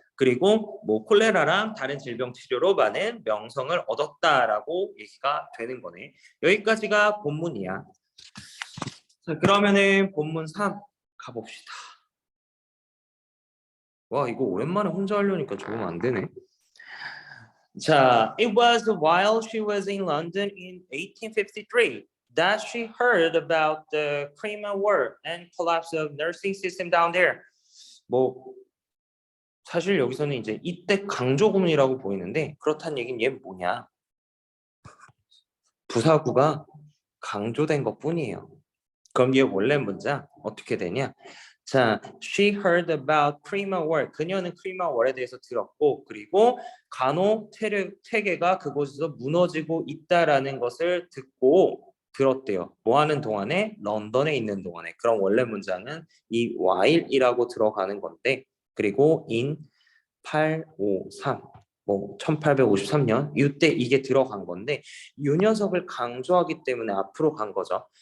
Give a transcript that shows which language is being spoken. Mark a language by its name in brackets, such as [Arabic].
[Korean] 그리고 뭐 콜레라랑 다른 질병 치료로 많은 명성을 얻었다라고 얘기가 되는 거네. 여기까지가 본문이야. 자, 그러면은 본문 3 가봅시다. 와, 이거 오랜만에 혼자 하려니까 적응 안 되네. [English] 자, it was while she was in London in 1853 that she heard about the Crimean War and collapse of nursing system down there. 뭐 [Korean] 사실 여기서는 이제 이때 강조구문이라고 보이는데 그렇다는 얘기는 얘 뭐냐? 부사구가 강조된 것뿐이에요. 그럼 얘 원래 문장 어떻게 되냐? [English] 자, she heard about Prima War. [Korean] 그녀는 Prima War에 대해서 들었고, 그리고 간호 체계가 그곳에서 무너지고 있다라는 것을 듣고 들었대요. 뭐 하는 동안에? 런던에 있는 동안에. 그럼 원래 문장은 이 while이라고 들어가는 건데, 그리고 in 853, 뭐 1853년 이때 이게 들어간 건데 이 녀석을 강조하기 때문에 앞으로 간 거죠.